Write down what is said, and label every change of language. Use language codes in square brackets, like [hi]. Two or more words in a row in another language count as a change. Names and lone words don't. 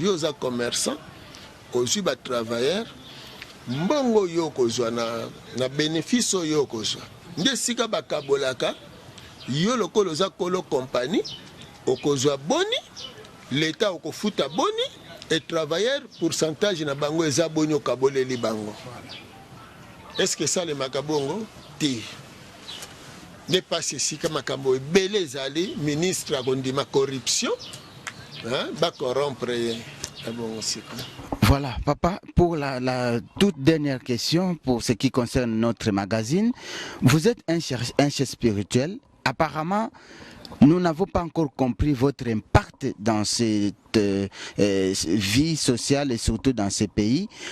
[ln] Yo oza commerçant, ozwi ba travailleur, mbongo yo kozwa na, na bénéfice oyo kozwa. Nde sika bakabolaka, yo lokola oza kolo compagnie, okozwa boni, l'État okofuta boni, [fr] et travailleur, pourcentage [ln] na bango eza boni okaboleli bango. [fr] Est-ce que ça, le makabongo? [ln] Te. Ne pas esika makambo ebele ezali, ministre akondima corruption, hein, ba corrompre ye. [fr] Ah bon, c'est quoi? Voilà, papa, pour la, la toute dernière question, pour ce qui concerne notre magazine, vous êtes un cher-, un chef spirituel. Apparemment, nous n'avons pas encore compris votre impact dans cette, euh, euh, vie sociale et surtout dans ces pays.